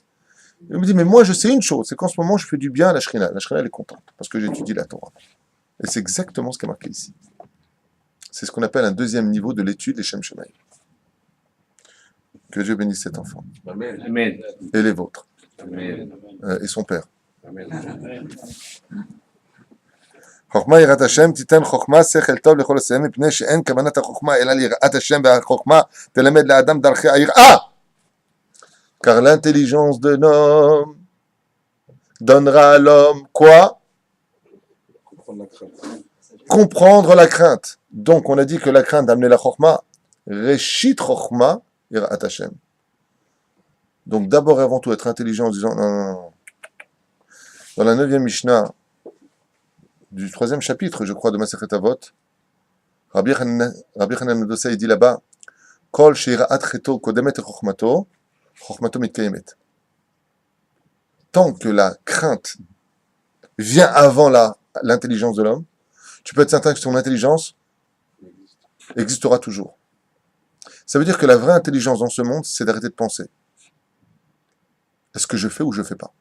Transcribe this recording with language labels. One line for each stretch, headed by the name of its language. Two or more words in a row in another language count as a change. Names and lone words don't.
French: Il me dit, mais moi je sais une chose, c'est qu'en ce moment je fais du bien à la Shrina. La Shrina elle est contente, parce que j'étudie la Torah. Et c'est exactement ce qui est marqué ici. C'est ce qu'on appelle un deuxième niveau de l'étude des Shem Shamaim. Que Dieu bénisse cet enfant. Amen. Amen. Et les vôtres. Amen. Et son père. Amen.
Hebrew: חוכמה יראת השם תיתן חוכמה שכל טוב לכל עשיהם מפני שאין כוונת החוכמה אלא ליראת השם והחוכמה תלמד לאדם דרכי היראה.
French: Car l'intelligence de l'homme donnera à l'homme quoi? Comprendre la crainte. Donc on a dit que la crainte d'amener la chokma,
Hebrew: ראשית חכמה יראת השם.
French: Donc d'abord et avant tout être intelligent en disant non. Dans la 9e Mishnah du 3e chapitre, je crois, de Masechet Avot, Rabbi Hanan Dosai dit là-bas,
Hebrew: כל שיראת חטאו קודמת חכמתו, חכמתו מתקיימת.
French: Tant que la crainte vient avant l'intelligence de l'homme, tu peux être certain que ton intelligence existera toujours. Ça veut dire que la vraie intelligence dans ce monde, c'est d'arrêter de penser. Est-ce que je fais ou je fais pas?